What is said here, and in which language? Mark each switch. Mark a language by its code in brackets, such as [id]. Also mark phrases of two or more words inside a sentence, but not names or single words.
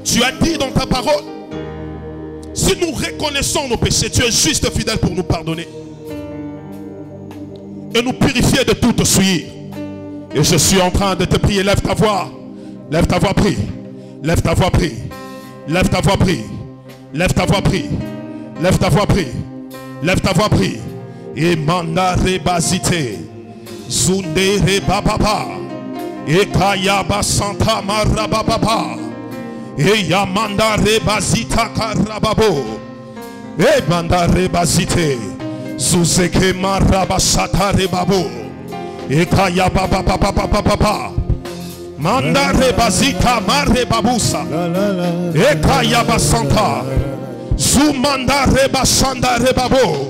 [fr] Tu as dit dans ta parole, si nous reconnaissons nos péchés, tu es juste et fidèle pour nous pardonner et nous purifier de toute souillure. Et je suis en train de te prier. Lève ta voix, prie. Lève ta voix, prie. Lève ta voix, prie. Lève ta voix, prie. Lève ta voix, prie. Lève ta voix, prie. Et mandare basite, zundere bababa, et kayaba santa marababa, et yamandare basita karababo, et mandare basite, zuzeke marabasata rebabo, et kayaba bababa, mandare basita marebabusa, et kayaba santa, zumandare basanda rebabo.